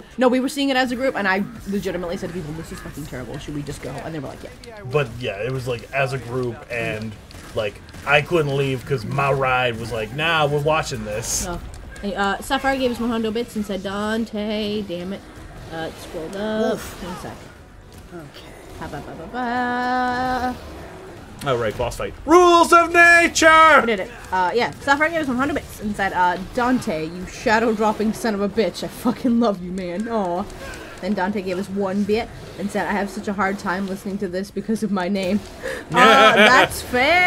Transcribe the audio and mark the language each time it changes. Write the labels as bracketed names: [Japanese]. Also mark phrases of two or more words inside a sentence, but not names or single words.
[English] No, we were seeing it as a group, and I legitimately said to people, "This is fucking terrible. Should we just go?" And they were like, "Yeah." But yeah, it was like as a group, and like I couldn't leave because my ride was like, "Nah, we're watching this." No. Hey, Sapphire gave us 100 bits and said, "Dante, damn it." Scrolled up. Oof. 1 sec. Okay. Ba-ba-ba-ba-ba. Oh, right, boss fight. Rules of I nature! did it. Yeah, Starfighter gave us 100 bits and said, Dante, you shadow-dropping son of a bitch. I fucking love you, man. Aw. Then Dante gave us 1 bit and said, I have such a hard time listening to this because of my name. That's fair.